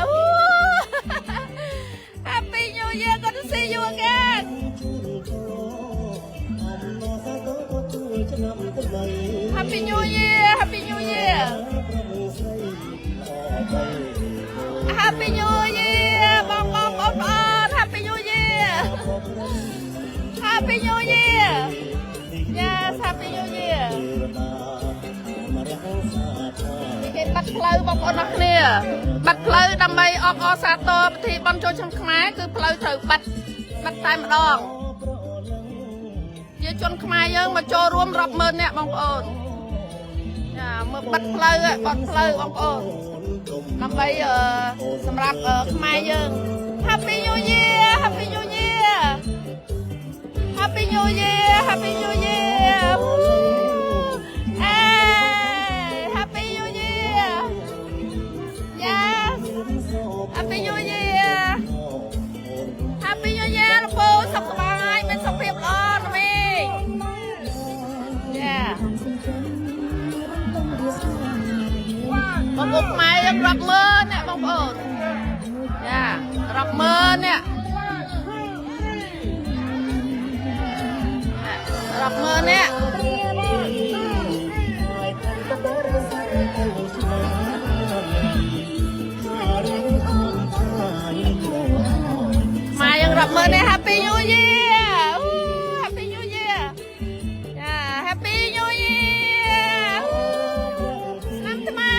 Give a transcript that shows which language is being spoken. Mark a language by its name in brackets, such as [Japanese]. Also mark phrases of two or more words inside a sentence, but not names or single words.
[English] Happy New Year good to see you again Happy New Year Happy New Year Happy New Year [Khmer] បងប្អូន [English] Happy New Year Happy New Year Yes Happy New Year [Khmer] គេបាត់ផ្លូវបងប្អូនអរគ្នាបាត់ផ្លូវដើម្បីអបអរសាទរពិធីបុណ្យចូលឆ្នាំខ្មែរគឺផ្លូវត្រូវបាត់តែម្ដង ជាជនខ្មែរយើងមកចូលរួមរាប់ម៉ឺននាក់បងប្អូនចាមើលបាត់ផ្លូវបងប្អូនដើម្បីសម្រាប់ខ្មែរយើង [English] Happy New Year Happy New Year Happy New Year Happy New Year Hey Happy New Year Yes Happy New Year Happy New Year [Khmer] លោកពូសុខសប្បាយមានសុខភាពល្អណាស់មីង [English] Yeah [Khmer] បងប្អូនខ្មែរយើងរាប់ម៉ឺនអ្នកបងប្អូនយ៉ារាប់ម៉ឺនអ្នក រាប់ម៉ឺនអ្នកខ្មែរយើងរាប់ម៉ឺនអ្នក [English] Happy New Year Happy New Year [Khmer] យ៉ា [English] Happy New Year [Khmer] ឆ្នាំថ្មី